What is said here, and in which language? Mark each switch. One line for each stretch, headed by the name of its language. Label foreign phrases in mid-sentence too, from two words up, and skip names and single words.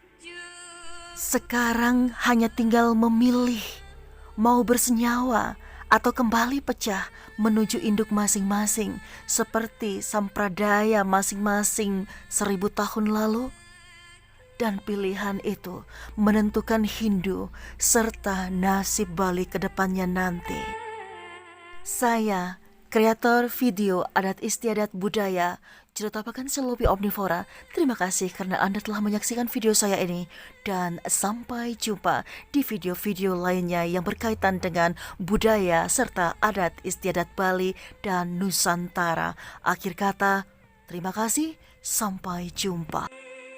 Indonesian: Sekarang hanya tinggal memilih mau bersenyawa atau kembali pecah menuju induk masing-masing seperti sampradaya masing-masing 1.000 tahun lalu. Dan pilihan itu menentukan Hindu serta nasib Bali ke depannya nanti. Saya, kreator video adat istiadat budaya, Ceritapakan Selopi Omnivora. Terima kasih karena Anda telah menyaksikan video saya ini. Dan sampai jumpa di video-video lainnya yang berkaitan dengan budaya serta adat istiadat Bali dan Nusantara. Akhir kata, terima kasih, sampai jumpa.